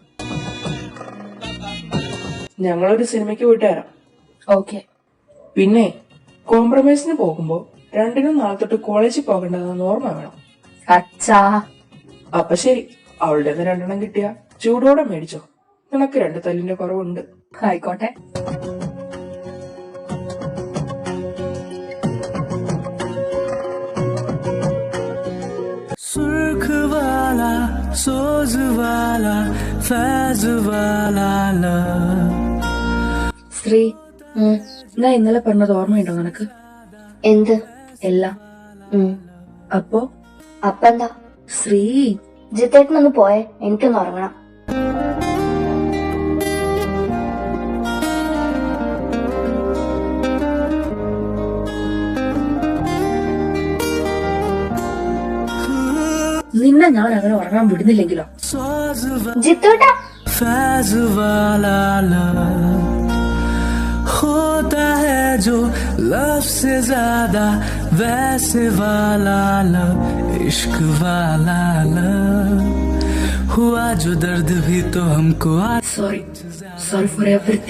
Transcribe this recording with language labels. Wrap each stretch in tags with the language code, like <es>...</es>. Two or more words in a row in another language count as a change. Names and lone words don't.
<ml>ഞങ്ങളൊരു സിനിമയ്ക്ക് പോയിട്ട് വരാം. ഓക്കെ. പിന്നെ കോംപ്രമൈസിന് പോകുമ്പോ രണ്ടിനും നാളെ തൊട്ട് കോളേജിൽ പോകേണ്ടതെന്ന് ഓർമ്മ വേണം. അച്ഛാ. അപ്പൊ ശരി, അവളുടെ 2 കിട്ടിയ ചൂടോടെ മേടിച്ചോ. നിനക്ക് 2 തല്ലിന്റെ കുറവുണ്ട്. ആയിക്കോട്ടെ.</ml> <hi>सुर्ख वाला सोज वाला फैज वाला</hi> <ml>ശ്രീ, ഞാൻ ഇന്നലെ പറഞ്ഞത് ഓർമ്മയുണ്ടോ നിനക്ക്? എന്ത്? എല്ലാം. അപ്പെന്താ? ശ്രീ, ജിത്തേട്ടനൊന്ന് പോയെ, എനിക്കൊന്ന് ഉറങ്ങണം. നിന്നെ ഞാൻ അങ്ങനെ ഉറങ്ങാൻ വിടുന്നില്ലെങ്കിലോ? ജിത്തോട്ടാ,</ml> <hi>फैज वाला होता है जो लव से ज्यादा वैसे वाला लव इश्क वाला लव हुआ जो दर्द भी तो हमको</hi> <en>Sorry for everything.</en>